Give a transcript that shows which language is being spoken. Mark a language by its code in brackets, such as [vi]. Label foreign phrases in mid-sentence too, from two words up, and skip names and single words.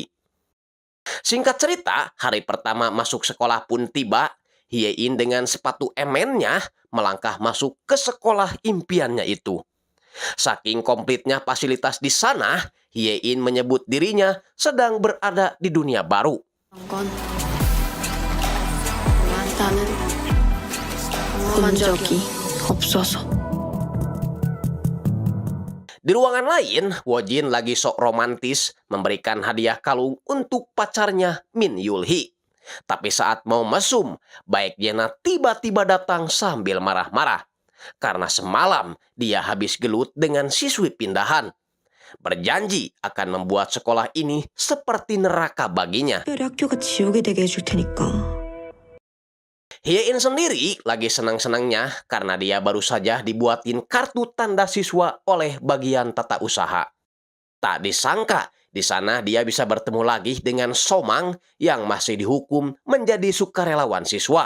[id] Singkat cerita, hari pertama masuk sekolah pun tiba. Hye-in dengan sepatu emennya melangkah masuk ke sekolah impiannya itu. Saking komplitnya fasilitas di sana, Hye-in menyebut dirinya sedang berada di dunia baru. [ko] 건 나는 본 적이 없어서. [id] Di ruangan lain, Woo-jin lagi sok romantis memberikan hadiah kalung untuk pacarnya Min Yul-hee. Tapi saat mau mesum, baik Jena tiba-tiba datang sambil marah-marah. Karena semalam dia habis gelut dengan siswi pindahan. Berjanji akan membuat sekolah ini seperti neraka baginya. [ko] 특별히 학교가 지옥이 되게 해줄 테니까. [id] Hye-in sendiri lagi senang-senangnya karena dia baru saja dibuatin kartu tanda siswa oleh bagian tata usaha. Tak disangka, di sana dia bisa bertemu lagi dengan So-mang yang masih dihukum menjadi sukarelawan siswa.